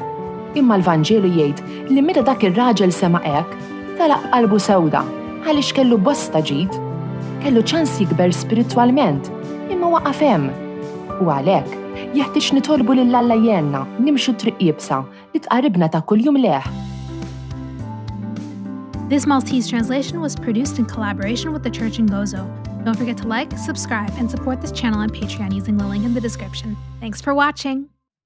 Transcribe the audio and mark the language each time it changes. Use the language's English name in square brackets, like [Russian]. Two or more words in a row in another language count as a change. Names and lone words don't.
[Maltese] Imma l-Vanġelu jgħid li meta dak ir-raġel sema' hekk, talaq qalbu sewda għaliex kellu bosta ġid, kellu ċans jikber spiritwalment, imma waqaf hemm. U għalhekk jeħtieġ nitolbu lil Alla jgħinna nimxu triq jibsa li tqarribna ta' kuljum leħ. [English] This Maltese translation was produced in collaboration with the Church in Gozo. Don't forget to like, subscribe, and support this channel on Patreon using the link in the description. Thanks for watching!